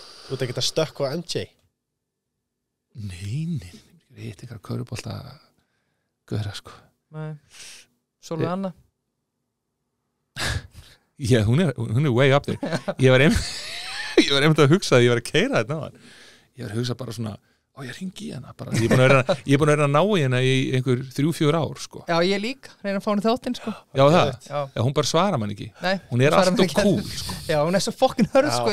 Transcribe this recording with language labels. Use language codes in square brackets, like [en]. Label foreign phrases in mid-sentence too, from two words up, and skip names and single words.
[is] Þú ert ekki að stökkva á MJ? Nei, ég veit ekki að körfubolta göra, sko. Nei. Sólveig Anna. Já, hún er [en] way up there. [is] Ég var einmitt að hugsa að ég var að keyra þetta á hann. Ég var að hugsa bara svona, ég ringi í hana bara. Ég er búin að vera að ná í hana í einhver 3-4 ár, sko. Já, ég líka, reyna að fá henni þáttinn, sko. Já, það. Já, hún bara svara mann ekki. Nei, hún er alltaf cool, sko. Já, hún er svo fucking hörð, sko.